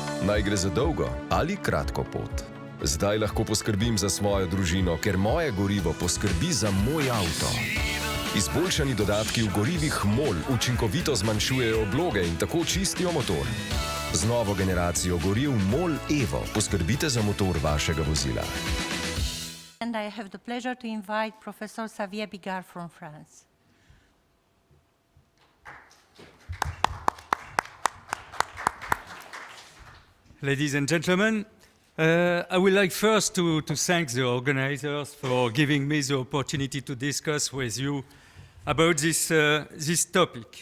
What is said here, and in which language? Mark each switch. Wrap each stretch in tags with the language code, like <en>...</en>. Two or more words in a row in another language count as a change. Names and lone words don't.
<sl>naj gre za dolgo ali kratko pot. Zdaj lahko poskrbim za svojo družino, ker moje gorivo poskrbi za moj avto. Izboljšani dodatki v gorivih MOL učinkovito zmanjšujejo obloge in tako čistijo motor. Z novo generacijo goriv MOL Evo poskrbite za motor vašega vozila.</sl> <en>And I have the pleasure to invite Professor Xavier Bigard from France. Ladies and gentlemen, I would like first to thank the organizers for giving me the opportunity to discuss with you about this topic.</en>